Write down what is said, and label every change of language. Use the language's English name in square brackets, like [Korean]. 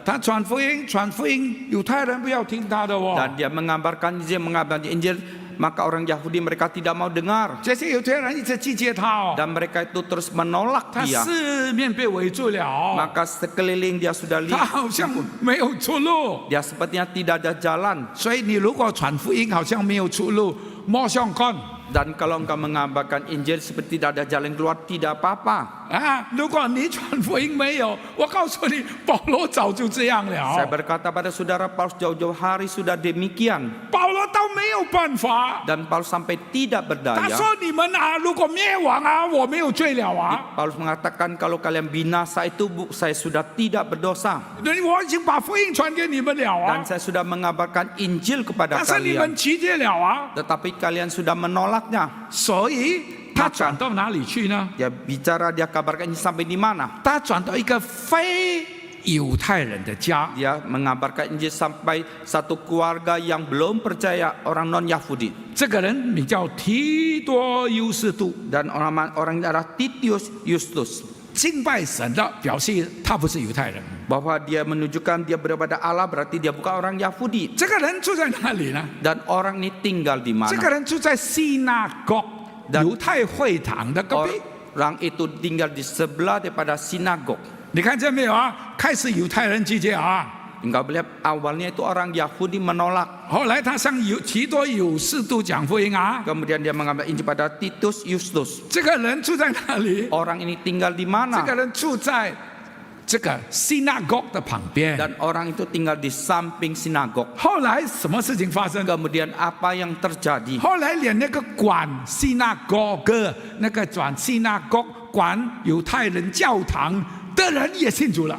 [Chinese] 他传福音，犹太人不要听他的哦。 [Indonesian] Dan dia mengabarkan Injil, maka orang Yahudi mereka tidak mau dengar. [Chinese] 这些犹太人一直拒绝他哦， [Indonesian] Dan mereka itu terus menolak [Chinese] 他 [Indonesian] dia. [Chinese] 四面被围住了， [Indonesian] Maka sekeliling dia sudah [Chinese] 他 [Indonesian] lihat, [Chinese] 好像没有出路。 [Indonesian] dia sepertinya tidak ada jalan. [Chinese] 所以你如果传福音好像没有出路，莫相干 [Indonesian] Dan kalau engkau mengabarkan Injil seperti tidak ada jalan keluar, tidak apa-apa. 啊！ [Chinese] 如果你传福音没有，我告诉你，保罗早就这样 [Indonesian] Saya berkata pada saudara, Paulus jauh-jauh hari sudah demikian. [Chinese] 保罗都没有办法， [Indonesian] Dan Paulus sampai tidak [Chinese] 他 [Indonesian] berdaya. [Chinese] 说你们啊，如果灭亡啊，我没有罪了啊， [Indonesian] Paulus mengatakan kalau kalian binasa itu saya sudah tidak berdosa. [Chinese] 我已经把福音传给你们了 [Indonesian] Dan 啊， saya sudah mengabarkan Injil kepada [Chinese] 但是你们拒绝了啊， [Indonesian] Tetapi kalian sudah menolaknya. [Chinese] 所以他转到哪里去呢？ [Indonesian] Dia bicara, dia kabarkan ini sampai di mana? [Chinese] 他转到一个非犹太人的家， [Indonesian] Dia mengabarkan Injil sampai satu keluarga yang belum percaya, orang non-Yahudi. [Chinese] 这个人名叫提多优斯都， [Indonesian] Dan orang adalah Titius Justus. [Chinese] 敬拜神的，表示他不是犹太人。 [Indonesian] Bahwa dia menunjukkan dia beribadah Allah, berarti dia bukan orang Yahudi. [Chinese] 这个人住在哪里呢？ [Indonesian] Dan orang ini tinggal di [Chinese] 这个 [Indonesian] mana? [Chinese] 人住在西拿国， [Indonesian] Dan [Chinese] 犹太会堂的隔壁。 [Indonesian] Orang itu tinggal di sebelah daripada sinagog. [Chinese] 你看见没有啊？开始犹太人拒绝啊， [Indonesian] Enggak melihat awalnya itu orang Yahudi menolak. [Chinese] 后来他向提多有士都讲福音啊。 [Indonesian] Kemudian dia mengambil Injil pada Titus Justus. [Chinese] 这个人住在哪里？ [Indonesian] Orang ini tinggal di [Chinese] 这 [Indonesian] mana? [Chinese] 个人住在这个 [English] synagogue [Chinese] 的旁边。 [Indonesian] Dan orang itu tinggal di samping sinagog. [Chinese] 后来什么事情发生？ [Indonesian] Kemudian apa yang terjadi? [Chinese] 后来连那个管 synagogue 那个转 synagogue 管犹太人教堂的人也信主了。